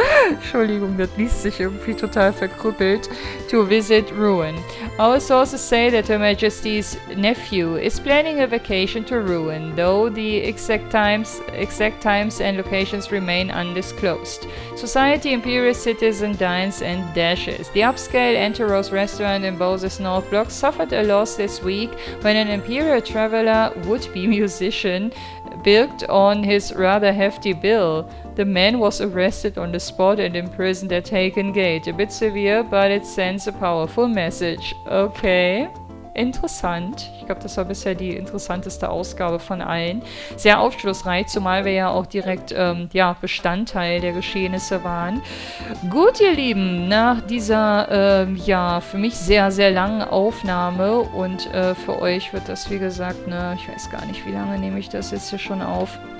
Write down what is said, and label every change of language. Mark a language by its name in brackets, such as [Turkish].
[German] Entschuldigung, das liest sich irgendwie total verkrüppelt. [English] To visit Ruin. Our sources say that Her Majesty's nephew is planning a vacation to Ruin, though the exact times and locations remain undisclosed. Society Imperial Citizen dines and dashes. The upscale Enteros restaurant in Bose's North Block suffered a loss this week when an Imperial traveler, would-be musician, bilked on his rather hefty bill. The man was arrested on the spot and imprisoned at Haken Gate. A bit severe, but it sends a powerful message. [German] Okay. Interessant. Ich glaube, das war bisher die interessanteste Ausgabe von allen. Sehr aufschlussreich, zumal wir ja auch direkt Bestandteil der Geschehnisse waren. Gut, ihr Lieben, nach dieser für mich sehr, sehr langen Aufnahme und für euch wird das, wie gesagt, ich weiß gar nicht, wie lange nehme ich das jetzt hier schon auf.